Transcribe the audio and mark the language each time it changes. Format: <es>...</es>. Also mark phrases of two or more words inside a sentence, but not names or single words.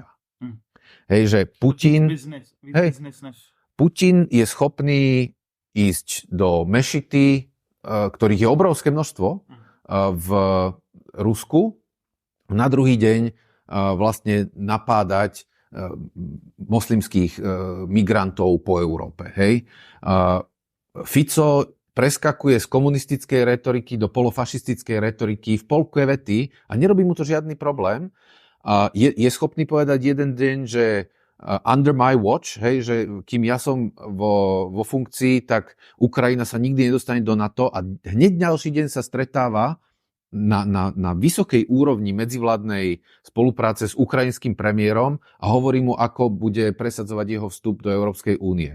<sk>Hej, že Putin je schopný ísť do mešity, ktorých je obrovské množstvo v Rusku, na druhý deň vlastne napádať moslimských migrantov po Európe. Hej. Fico preskakuje z komunistickej retoriky do polofašistickej retoriky v polke vety a nerobí mu to žiadny problém. Je schopný povedať jeden deň, že</sk> <en>under my watch,</en> <sk>hej, že kým ja som vo funkcii, tak Ukrajina sa nikdy nedostane do NATO a hneď ďalší deň sa stretáva na vysokej úrovni medzivládnej spolupráce s ukrajinským premiérom a hovorí mu, ako bude presadzovať jeho vstup do Európskej únie.</sk>